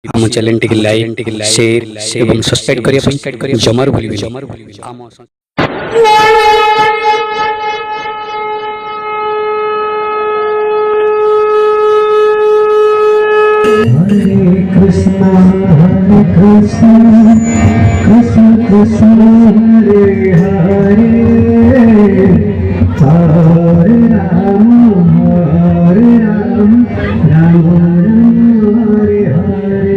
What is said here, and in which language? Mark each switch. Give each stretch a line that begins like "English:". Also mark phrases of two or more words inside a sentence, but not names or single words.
Odia: ଆମ ଚ୍ୟାନେଲଟିକୁ ଲାଇକ୍ ସେୟାର ଏବଂ ସବସ୍କ୍ରାଇବ୍ କରିବା ପାଇଁ ଜମାରୁ ଭୁଲିବେ।
Sanskrit: Hare Krishna, Krishna Krishna, Hare Hare, Hare Rama, Hare Rama, Rama Rama, Hare Hare.